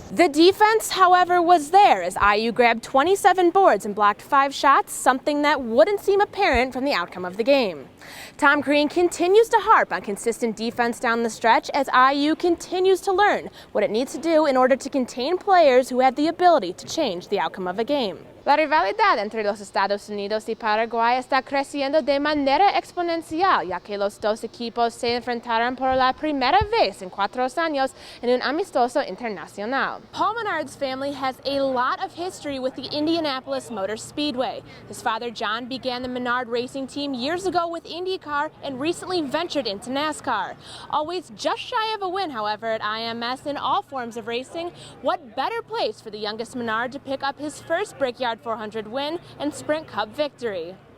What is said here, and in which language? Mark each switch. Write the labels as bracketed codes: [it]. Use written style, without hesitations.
[en] The defense, however, was there as IU grabbed 27 boards and blocked 5 shots, something that wouldn't seem apparent from the outcome of the game. Tom Crean continues to harp on consistent defense down the stretch as IU continues to learn what it needs to do in order to contain players who have the ability to change the outcome of a game. [es] La rivalidad entre los Estados Unidos y Paraguay está creciendo de manera exponencial, ya que los dos equipos se enfrentaron por la primera vez en 4 años en un amistoso internacional. [en] Paul Menard's family has a lot of history with the Indianapolis Motor Speedway. His father, John, began the Menard racing team years ago with IndyCar and recently ventured into NASCAR. Always just shy of a win, however, at IMS in all forms of racing. What better place for the youngest Menard to pick up his first Brickyard 400 win and Sprint Cup victory.